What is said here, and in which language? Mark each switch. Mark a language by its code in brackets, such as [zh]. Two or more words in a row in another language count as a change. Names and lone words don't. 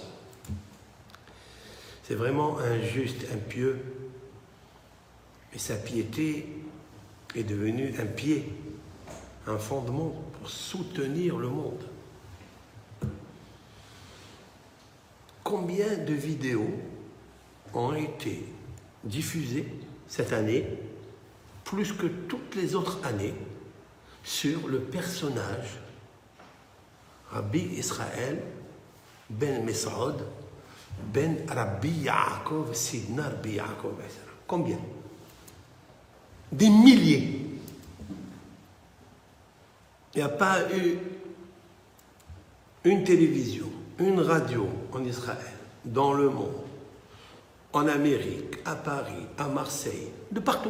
[fr] C'est vraiment un juste, un pieux, et sa piété est devenue un pied, un fondement pour soutenir le monde. Combien de vidéos ont été diffusées cette année, plus que toutes les autres années, sur le personnage Rabbi Israël ben Mes'ud ben Rabbi Yaakov Sidna Rabbi Yaakov. Combien? Des milliers. Il n'y a pas eu une télévision, une radio en Israël, dans le monde, en Amérique, à Paris, à Marseille, de partout.